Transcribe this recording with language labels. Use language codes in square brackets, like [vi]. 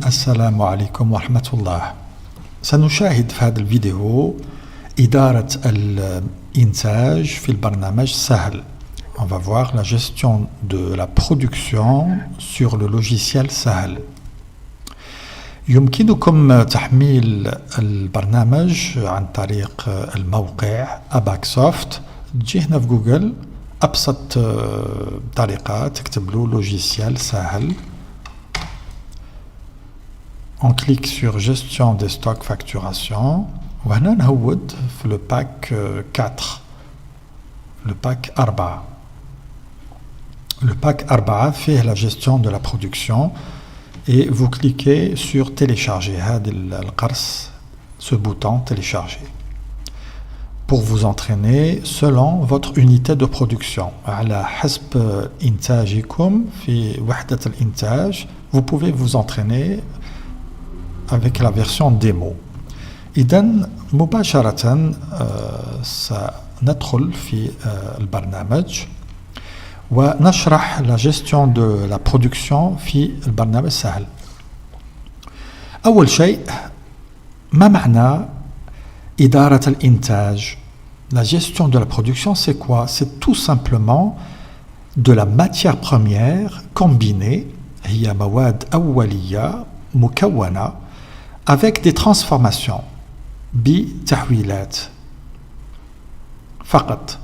[ar] السلام عليكم ورحمة الله. سنشاهد في هذا الفيديو إدارة الإنتاج في البرنامج سهل. [fr] On va voir la gestion de la production sur le logiciel سهل. [ar] يمكنكم تحميل البرنامج عن طريق الموقع أباكسوفت. تجي هنا في جوجل أبسط طريقة تكتب له لوجيسيال سهل. [fr] On clique sur gestion des stocks facturation [ar] وهنا نهود في [fr] le pack 4 le pack 4. Le pack 4 fait la gestion de la production et vous cliquez sur télécharger [ar] هذا القرص, [fr] ce bouton télécharger pour vous entraîner selon votre unité de production. [ar] على حسب إنتاجكم في وحدة الإنتاج [fr] vous pouvez vous entraîner avec la version démo. [ar] إذن مباشرة سندخل في البرنامج ونشرح [fr] la gestion de la production [ar] في البرنامج سهل. أول شيء ما معنى إدارة الإنتاج؟ [fr] La gestion de la production c'est quoi? C'est tout simplement de la matière première combinée, [ar] هي مواد أولية مكونة [fr] avec des transformations [ar] بتحويلات فقط.